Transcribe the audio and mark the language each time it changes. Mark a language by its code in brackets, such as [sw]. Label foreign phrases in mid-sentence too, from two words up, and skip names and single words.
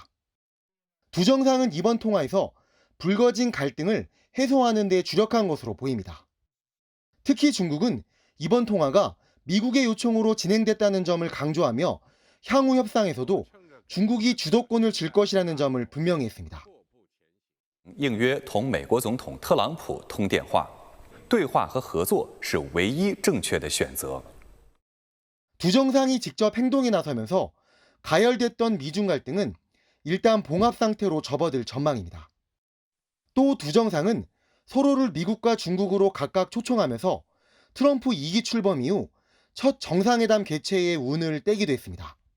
[ko] 두 정상은 이번 통화에서 불거진 갈등을 해소하는 데 주력한 것으로 보입니다. 특히 중국은 이번 통화가 미국의 요청으로 진행됐다는 점을 강조하며 향후 협상에서도 중국이 주도권을 쥘 것이라는 점을 분명히 했습니다. [zh] 应约同美国总统特朗普通电话，对话和合作是唯一正确的选择。 [ko] 두 정상이 직접 행동에 나서면서 가열됐던 미중 갈등은 일단 봉합 상태로 접어들 전망입니다. 또 두 정상은 서로를 미국과 중국으로 각각 초청하면서 트럼프 2기 출범 이후 첫 정상회담 개최의 운을 떼기도 했습니다.